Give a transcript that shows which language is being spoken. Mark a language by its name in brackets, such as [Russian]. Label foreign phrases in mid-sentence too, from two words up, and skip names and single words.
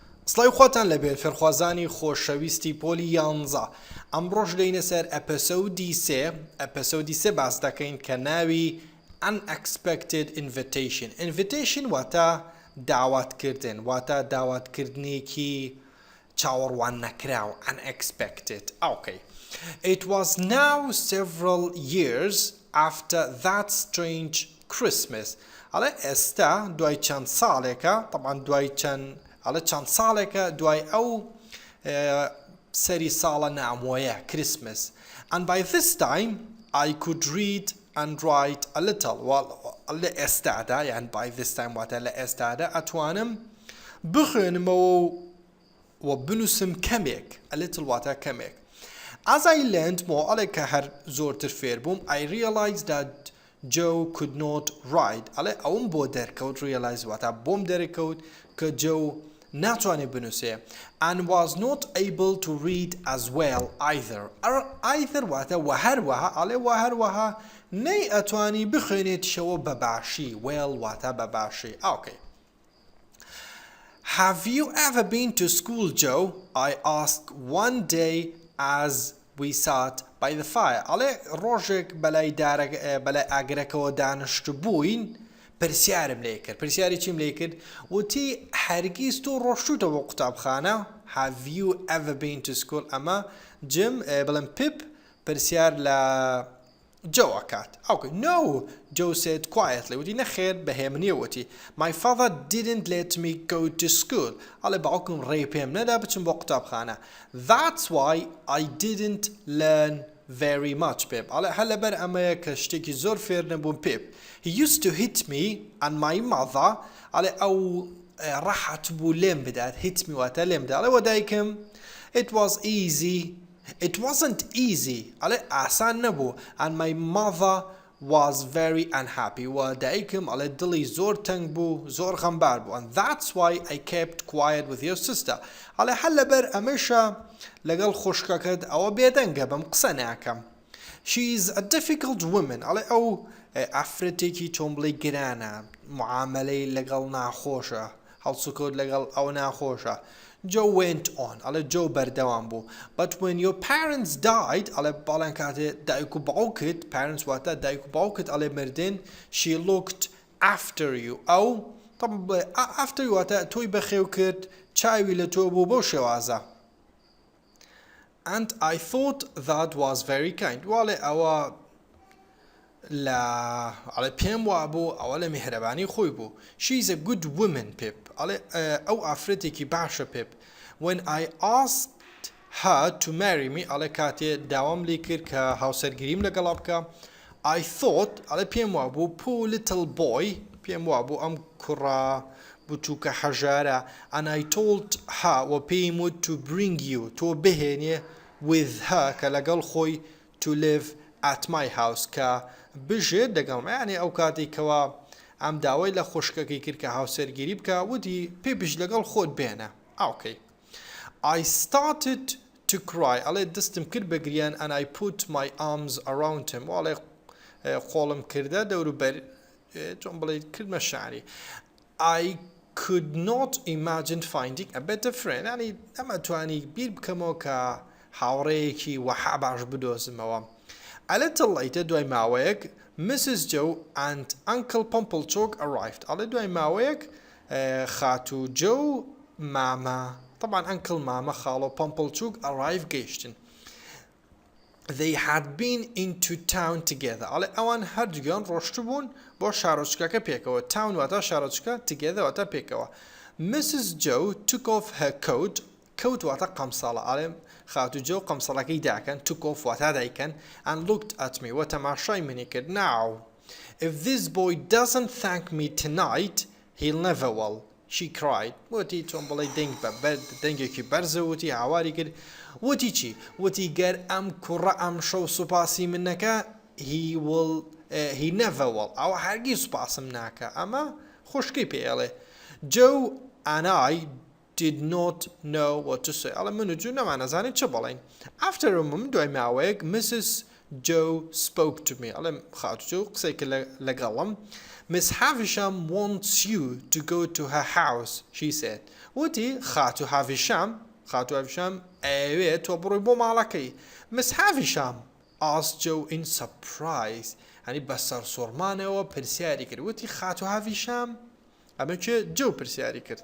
[Central Kurdish] سڵای خۆتان لەبێت فێرخوازانی خۆشەویستی پۆلی 11 ئەمڕۆژ دێینە سەر ئەپسۆدی سێ باس دەکەین کە ناوی [English] unexpected invitation [Central Kurdish] واتە داواتکردن واتە داواتکردنێکی چاوەڕوان نەکراو unexpected. Okay. [English] It was now several years after that strange Christmas. [Central Kurdish] ئەڵێ ئێستا دوای چەند ساڵێکە طبعاً دوای چەند ساڵێکە دوای ئەو سەری ساڵە نامۆیە Christmas. [English] And by this time I could read and write a little. [Central Kurdish] لە ئێستادا یان [English] by this time [Central Kurdish] واتە لە ئێستادا ئەتوانم بخوێنمەوە و بنووسم کەمێک [English] a little [Central Kurdish] واتە کەمێک. [English] As I learned more [Central Kurdish] ئەڵێ کە هەر زۆرتر فێر بووم [English] I realized that Joe could not write. [Central Kurdish] ئەڵێ ئەوم بۆ دەرکەوت realize واتە بۆم دەرکەوت کە Joe ناتوانێت بنووسێ [English] and was not able to read as well either. [Central Kurdish] either واتە و هەروەها ئەڵێ و هەروەها نەی ئەتوانی بخوێنێتشەوە بەباشی well واتە بەباشی. [English] Okay. Have you ever been to school, Joe? I asked one day as we sat by the fire. [Central Kurdish] ئەڵێ ڕۆژێک بەلای ئاگرەکەوە دانیشتو بووین پرسیارم لێ کرد. پرسیاری چیم لێ کرد؟ وتی هەرگیز تۆ ڕۆشتوتەوە قوتابخانە؟ [English] Have you ever been to school? [Central Kurdish] ئەمە جم بڵێم پپ پرسیار لە Joe ئەکات. [English] Okay. No, Joe said quietly. [Central Kurdish] وتی نەخێر بەهێمنیە وتی [English] My father didn't let me go to school. [Central Kurdish] ئەڵێ باوکم ڕێی پێم نەدا بچم بۆ قوتابخانە. [English] That's why I didn't learn very much, Pip. [Central Kurdish] ئەڵێ هەر لەبەر ئەمەیە کە شتێکی زۆر فێر نەبووم Pip. [English] He used to hit me and my mother. [Central Kurdish] ئەڵێ ئەو ڕەحەت بوو لێم بدات. [English] Hit me [Central Kurdish] واتە لێم بدات. ئەڵێ وە دایکم [English] It was easy. It wasn't easy. [Central Kurdish] ئەڵێ ئاسان نەبوو. [English] And my mother was very unhappy. [Central Kurdish] و دایکم ئەڵێ دڵی زۆر تەنگ بوو زۆر غەمبار بوو. [English] And that's why I kept quiet with your sister. [Central Kurdish] ئەڵێ هەر لەبەر ئەمەشە لەگەڵ خوشکەکەت ئەوە بێدەنگە بەم قسە ناکەم. [English] She is a difficult woman. [Central Kurdish] ئەڵێ ئەو ئەفرەتێکی تۆم بڵێ گرانە معاملەی لەگەڵ ناخۆشە هەڵسوکەوت لەگەڵ ئەو ناخۆشە. [English] Joe went on. [Central Kurdish] ئەڵێ Joe بەردەوام بوو. [English] But when your parents died [Central Kurdish] ئەڵێ باڵیان کاتێ دایک و باوکت parents واتە دایک و باوکت ئەڵێ مردن [English] she looked after you. [Central Kurdish] ئەو [English] after you [Central Kurdish] واتە تۆی بەخێو کرد چاوی لە تۆ بوو بۆ شێوازە. [English] And I thought that was very kind. [Central Kurdish] وڵێ ئەوە ئەڵێ پێم وابوو ئەوە لە میهرەبانی خۆی بوو. [English] She is a good woman, Pip. [Central Kurdish] ئەڵێ ئەو ئافرەتێکی باشە Pip. [English] When I asked her to marry me [Central Kurdish] ئەڵێ کاتێ داوام لێ کرد کە هاوسەرگیریم لەگەڵا بکە [English] I thought [Central Kurdish] ئەڵێ پێم وابوو [English] poor little boy [Central Kurdish] پێم وابوو ئەم کوڕە بچووکە هەژارە [English] and I told her [Central Kurdish] و پێیم وت [English] to bring you [Central Kurdish] تۆ بهێنێ [English] with her [Central Kurdish] کە لەگەڵ خۆی [English] to live at my house [Central Kurdish] کە بژێت دەگەڵم یعنی ئەو کاتێکەوە ئەم داوای لە خوشکەکەی کرد کە هاوسەرگیری بکە وتی پێ بژ لەگەڵ خۆت بێنە. [English] Okay. I started to cry. [Central Kurdish] ئەڵێ دەستم کرد بە گریان [English] and I put my arms around him. [Central Kurdish] ئەڵێ خۆڵم کردە دەوروبەر چۆن بڵێ کردمە شعری. I could not imagine finding a better friend. یعنی ئەمەتوانی بیر بکەمەوە کە هاوڕێیەکی وەها باش بدۆزمەوە. [English] A little later [Central Kurdish] دوای ماوەیەک [English] Mrs. Joe and Uncle Pumplechook arrived. [Central Kurdish] ئەڵێ دوای ماوەیەک خاتو Joe مامە طبعا Uncle مامە خاڵۆ Pumplechook arrive گەیشتن. [English] They had been into town together. [Central Kurdish] ئەڵێ ئەوان هەردووگیان ڕۆشتو بوون بۆ شارۆچکەکە پێکەوە. Town واتە شارۆچکە together واتە پێکەوە. [English] Mrs. Joe took off her coat. coat [Central Kurdish] واتە قەمساڵە. ئەڵێ خاتو Joe قەمساڵەکەی داکەن [English] took off [Central Kurdish] واتە دایکەن [English] and looked at me [Central Kurdish] و تەماشای منی کرد. [English] Now if this boy doesn't thank me tonight he'll never will. She cried. [Central Kurdish] وتی چۆن بڵێ دەنگێکی بەرزە وتی هاواری کرد. وتی چی؟ وتی گەر ئەم کوڕە ئەم شەو سوپاسی من نەکە [English] he never will. [Central Kurdish] ئەوە هەرگیز سوپاسم ناکە. ئەمە خوشکی پێڵێ. [English] Joe and I did not know what to say. [Central Kurdish] ئەڵێ من و جو نەمانەزانین چ بڵێین. [English] After a moment [Central Kurdish] دوای ماوەیەک [English] Mrs. Joe spoke to me. [Central Kurdish] ئەڵێ خاتو جو قسەی کرد لەگەڵم. [English] Miss Havisham wants you to go to her house, she said. [Central Kurdish] وتی خاتو هاویشام ئەوێ تۆ بڕۆی بۆ ماڵەکەی. [English] Miss Havisham asked Joe in surprise. [Central Kurdish] يعني بەسەر سۆڕمانەوە پرسیاری کرد. وتی خاتو هاویشام ئەمە چێ جو پرسیاری کرد.